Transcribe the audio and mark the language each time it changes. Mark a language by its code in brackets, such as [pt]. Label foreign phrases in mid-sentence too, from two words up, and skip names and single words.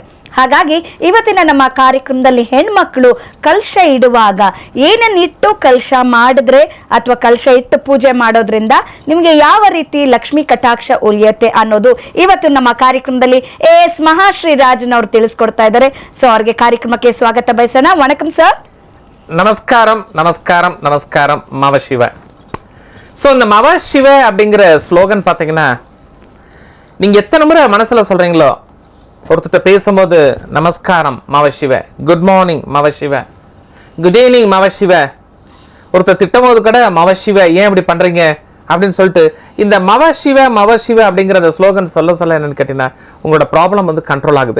[kn] ಹಾಗಾಗಿ ಇವತ್ತಿನ ನಮ್ಮ ಕಾರ್ಯಕ್ರಮದಲ್ಲಿ ಹೆಣ್ಮಕ್ಳು ಕಲಶ ಇಡುವಾಗ ಏನನ್ನಿಟ್ಟು ಕಲಶ ಮಾಡಿದ್ರೆ ಅಥವಾ ಕಲಶ ಇಟ್ಟು ಪೂಜೆ ಮಾಡೋದ್ರಿಂದ ನಿಮಗೆ ಯಾವ ರೀತಿ ಲಕ್ಷ್ಮಿ ಕಟಾಕ್ಷ ಉಳಿಯುತ್ತೆ ಅನ್ನೋದು ಇವತ್ತು ನಮ್ಮ ಕಾರ್ಯಕ್ರಮದಲ್ಲಿ ಎಸ್ ಮಹಾಶ್ರೀರಾಜನವರು ತಿಳಿಸ್ಕೊಡ್ತಾ ಇದ್ದಾರೆ. ಸೊ ಅವ್ರಿಗೆ ಕಾರ್ಯಕ್ರಮಕ್ಕೆ ಸ್ವಾಗತ ಬಯಸೋಣ. [ta] வணக்கம் சார். நமஸ்காரம் நமஸ்காரம் நமஸ்காரம் மவசிவ. ஸோ இந்த மவசிவ அப்படிங்கிற ஸ்லோகன் பார்த்தீங்கன்னா நீங்கள் எத்தனை முறை மனசில் சொல்கிறீங்களோ, ஒருத்தர் பேசும்போது நமஸ்காரம் மவசிவ, [en] good morning [ta] மவசிவ, [en] good evening [ta] மவசிவ, ஒருத்தர் திட்டம்போது கூட மவசிவ ஏன் இப்படி பண்ணுறீங்க அப்படின்னு சொல்லிட்டு இந்த மவசிவ மவசிவ அப்படிங்கிற அந்த ஸ்லோகன் சொல்ல என்னன்னு கேட்டிங்கன்னா உங்களோட ப்ராப்ளம் வந்து கண்ட்ரோல் ஆகுது.